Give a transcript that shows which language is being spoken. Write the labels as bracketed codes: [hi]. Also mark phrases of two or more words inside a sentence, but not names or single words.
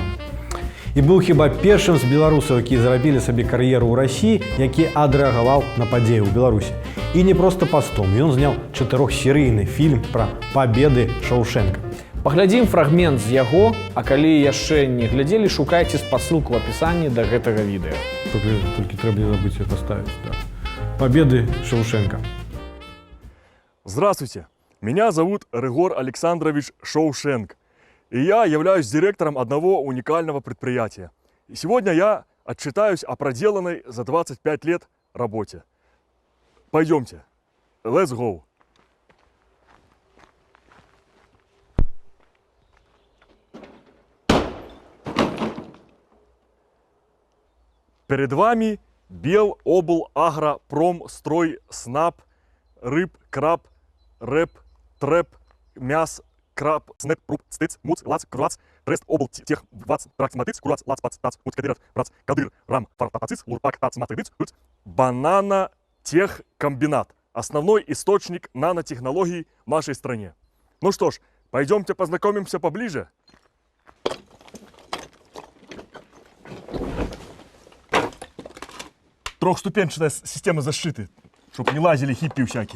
[be] І быў хіба першым з беларусаў, які зрабілі сабе кар'еру ў Расіі, які адрэагаваў на падзеі ў Беларусі. І не проста пастом, ён зняў 4-серыйны фільм пра пабеды Шоўшэнка. Паглядзім фрагмент з яго, а калі яшчэ не глядзелі, шукайце спасылку ў апісанні да гэтага відэа. [ru] Только трэба не забыть это ставить. Да. Победы Шоўшэнка. Здравствуйте, меня зовут Рыгор Александрович Шоўшэнк, и я являюсь директором одного уникального предприятия. И сегодня я отчитаюсь о проделанной за 25 лет работе. Пойдемте, [en] let's go. [ru] Перед вами Белоблагропромстройснаб, рыб, краб, рэп, трэп, мяс, краб, снэп, руп, стыц, муц, лац, круац, трест, обл, тех, вац, праксматыц, курац, лац, пац, тац, муц, кадырат, прац, кадыр, рам, фартатациц, лурпак, тац, матыдыц, куц, бананотехкомбинат. Основной источник нанотехнологий в нашей стране. Ну что ж, пойдемте познакомимся поближе. Трехступенчатая система защиты, чтобы не лазили хиппи всякие.